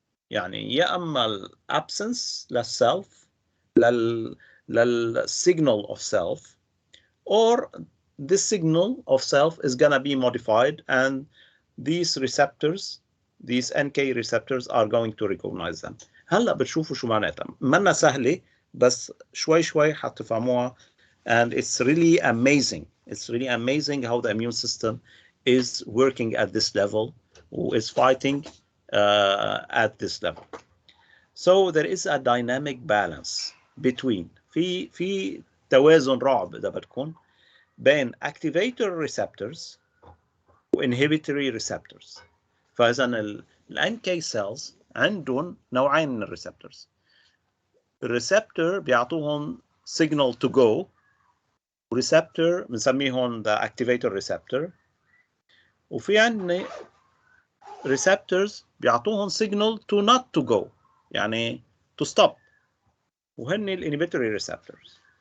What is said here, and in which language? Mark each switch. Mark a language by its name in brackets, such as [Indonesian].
[Arabic] يعني يا اما [English] ال absence للself للsignal of self, or this signal of self is gonna be modified and these receptors, these NK receptors are going to recognize them. [Arabic] هلا بتشوفوا شو معناتها. منا سهلة بس شوي شوي حتفهموها, [English] and it's really amazing. It's really amazing how the immune system is working at this level, who is fighting at this level. So there is a dynamic balance between [Arabic] في توازن رعب إذا بدكم بين [English] activator receptors و inhibitory receptors. [Arabic] فإذا ال NK cells عندهم نوعين من الريسبتورز. الريسبتور بيعطوهم [English] signal to go, [Arabic] وريسبتور بنسميهم the activator receptor, وفي عندنا receptors بيعطوهم [English] signal to not to go [Arabic] يعني [English] to stop, [Arabic] وهن ال inhibitory receptors.